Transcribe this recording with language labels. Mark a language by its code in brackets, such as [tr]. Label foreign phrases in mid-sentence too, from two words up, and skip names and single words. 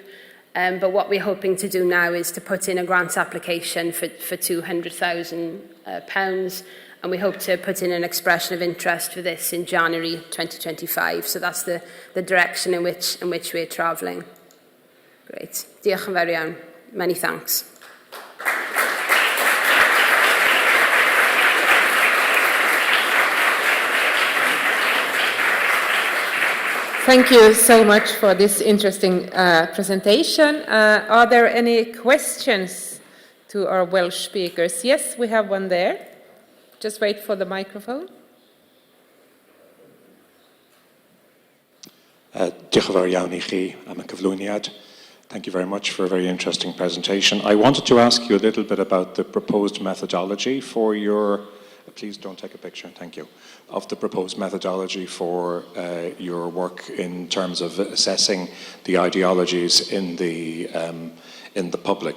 [en] But what we're hoping to do now is to put in a grant application for £200,000, and we hope to put in an expression of interest for this in January 2025. So that's the direction in which we're travelling. Great. [cy] Diolch yn fawr iawn. [en] Many thanks. Thank you so much for this interesting presentation. Are there any questions to our Welsh speakers? Yes, we have one there. Just wait for the microphone. [cy] Diolch yn fawr iawn I chi am y cyflwyniad. [en] Thank you very much for a very interesting presentation. I wanted to ask you a little bit about the proposed methodology for your... Please don't take a picture, thank you. Of the proposed methodology for your work in terms of assessing the ideologies in the public.